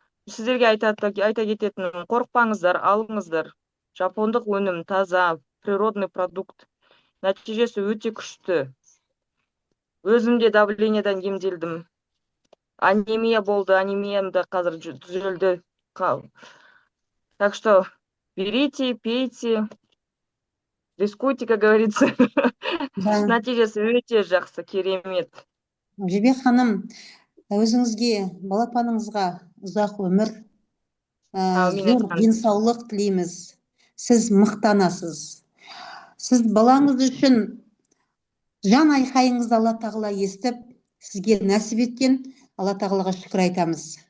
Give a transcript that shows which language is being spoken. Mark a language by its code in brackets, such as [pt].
[kk] Сіздерге айта кететінім, қорықпаңыздар, алыңыздар. Жапондық өнім таза, [ru] природный продукт. [kk] Нәтижесі өте күшті. Өзімде давлениедан емделдім. Анемия болды, анемиямда қазір түзелді. [ru] Так что берите, пейте, рискуйте, как говорится. [kk] Нәтижесі өте жақсы, керемет. Жібек ханым, өзіңізге, балапаныңызға ұзақ өмір, зор денсаулық тілейміз. Сіз мақтанасыз. Сіз балаңыз үшін жан айқайыңызды Алла тағала естіп, сізге нәсіп еткен, Алла тағалаға шүкір айтамыз.